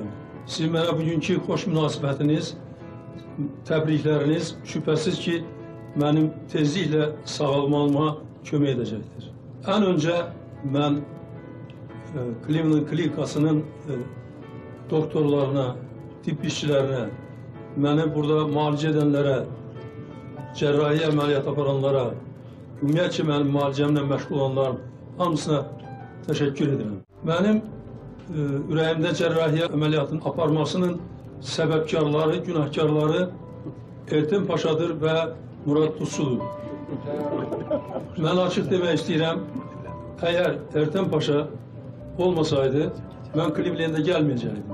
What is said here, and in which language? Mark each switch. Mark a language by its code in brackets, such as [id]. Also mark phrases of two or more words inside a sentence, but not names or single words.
[tr] Sizin bana bugünkü hoş münasibətiniz, təbrikləriniz şüphesiz ki benim tezlikle sağalmama kömək edecektir. En önce ben Cleveland klinikasının doktorlarına, tıp işçilerine, beni burada muayene edenlere, cerrahi ameliyat aparanlara, [az] ümumiyyətcə mənim müalicəmlə məşğul olanların hamısına təşəkkür edirəm. Mənim ürəyimdə cərrahiyyə əməliyyatının aparmasının səbəbkarları, günahkarları Ertem Paşadır və Murad Tuzçudur. Mən açıq demək istəyirəm, əgər Ertem Paşa olmasaydı, mən Cleveland'a gəlməyəcəkdim.